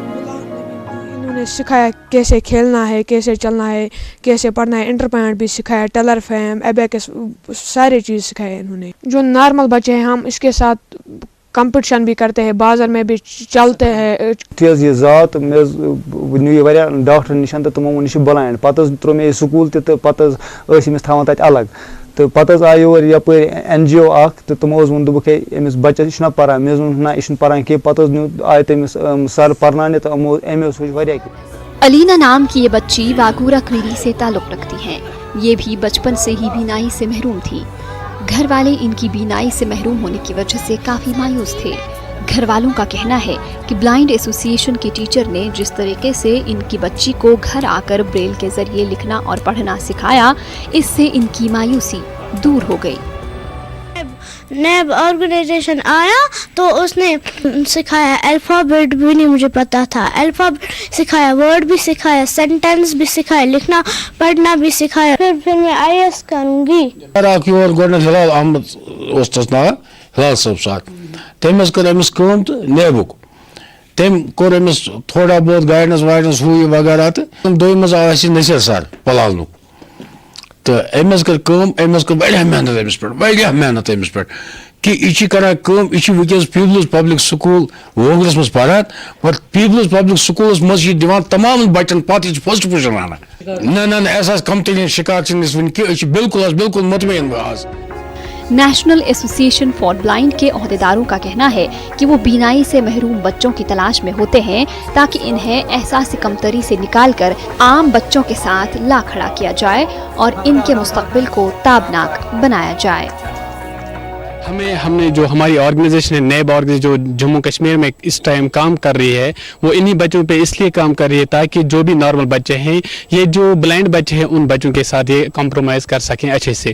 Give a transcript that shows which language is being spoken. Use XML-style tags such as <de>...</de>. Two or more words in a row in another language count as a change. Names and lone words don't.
<ur>انہوں نے سکھایا کیسے کھیلنا ہے، کیسے چلنا ہے، کیسے پڑھنا ہے، انٹرپینٹ بھی سکھایا، ٹیلر فیم، ایبیکس، سارے چیز سکھائے انہوں نے۔ جو نارمل بچے ہیں ہم اس کے ساتھ کمپٹیشن بھی کرتے ہیں، بازار میں بھی چلتے ہیں۔</ur> <ks>تیز یہ ذات نیو واریاہ ڈاکٹر نشن تو تمو نش بلائنڈ پتہ ترو مے سکول تو پتہ امس تھاوان تتہ الگ تو پتہ آئی اور یپر این جی او اخ تو تمو وون دوپک امس بچہ یہ پران مے وون نہ یہ پران کی پتہ آئے تمس سر پرنانے تو امو سوچ واریاہ۔</ks> <ur>علینا نام کی یہ بچی واگورا کریری سے تعلق رکھتی ہیں۔ یہ بھی بچپن سے ہی بینائی سے محروم تھی۔ گھر والے ان کی بینائی سے محروم ہونے کی وجہ سے کافی مایوس تھے۔ گھر والوں کا کہنا ہے کہ بلائنڈ ایسوسی ایشن کے ٹیچر نے جس طریقے سے ان کی بچی کو گھر آ کر بریل کے ذریعے لکھنا اور پڑھنا سکھایا، اس سے ان کی مایوسی دور ہو گئی۔ نیب آرگنائزیشن آیا تو اس نے سکھایا، الفابیٹ بھی نہیں مجھے پتا تھا، الفابیٹ سکھایا، ورڈ بھی سکھایا، سینٹینس بھی سکھایا، لکھنا پڑھنا بھی سکھایا۔ پھر میں آئی ایس کروں گی۔</ur> <ks>گۄڈنیٚتھ ہلال احمد اوس تس ناو، ہلال صٲب ساتھ تٔمۍ حظ کٔر أمِس کٲم تہٕ نیبُک تٔمۍ کوٚر أمِس</ks> <ur>تھوڑا بہت</ur> <ks>گایڈنس وایڈنس ہُہ یہِ وغیرہ تہٕ دوٚیِم حظ آو اَسہِ نصیر سر پلالنُک تہٕ أمۍ حظ کٔر کٲم، أمۍ حظ کٔر واریاہ محنت أمِس پٮ۪ٹھ، واریاہ محنت أمِس پٮ۪ٹھ کہ یہِ چھِ کران کٲم، یہِ چھِ وٕنکٮ۪س پیپلز پبلک سکوٗل وونگلس منٛز پران، مگر پیپلز پبلک سکوٗلس منٛز چھِ یہِ دِوان تمام بچن پتہٕ یہِ چھِ</ks> <en>first position</en> <ks>انان۔ نہ نہ نہ اَسہِ حظ کمتری شِکایت چھِنہٕ أسۍ وٕنہِ کینٛہہ، أسۍ چھِ بالکل حظ بالکل مطمعین آز۔</ks> <ur>نیشنل ایسوسی ایشن فار بلائنڈ کے عہدیداروں کا کہنا ہے کہ وہ بینائی سے محروم بچوں کی تلاش میں ہوتے ہیں تاکہ انہیں احساس کمتری سے نکال کر عام بچوں کے ساتھ لا کھڑا کیا جائے اور ان کے مستقبل کو تابناک بنایا جائے. ہم نے جو ہماری آرگنائزیشن ہے نیب آرگنائزیشن جو جموں کشمیر میں اس ٹائم کام کر رہی ہے وہ انہی بچوں پہ اس لیے کام کر رہی ہے تاکہ جو بھی نارمل بچے ہیں یہ جو بلائنڈ بچے ہیں ان بچوں کے ساتھ یہ کمپرومائز کر سکیں اچھے سے.</ur>